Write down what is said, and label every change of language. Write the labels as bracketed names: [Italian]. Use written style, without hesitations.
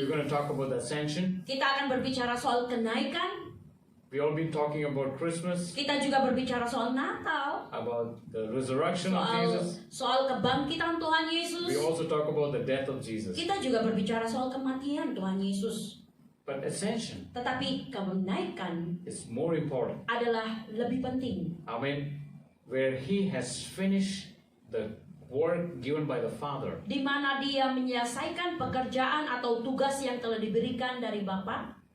[English] we're going to talk about the ascension. [Indonesian] kita akan berbicara soal kenaikan. [English] We all been talking about Christmas, [Indonesian] Kita juga berbicara soal Natal, [English] about the resurrection of Jesus. [Indonesian] soal kebangkitan Tuhan Yesus. [English] We also talk about the death of Jesus. [Indonesian] Kita juga berbicara soal kematian Tuhan Yesus. [English] But ascension [Indonesian] Tetapi kenaikan [English] is more important. [Indonesian] adalah lebih penting. [English] I mean, where he has finished the work given by the Father. [Indonesian] Di mana dia menyelesaikan pekerjaan atau tugas yang telah diberikan dari Bapa.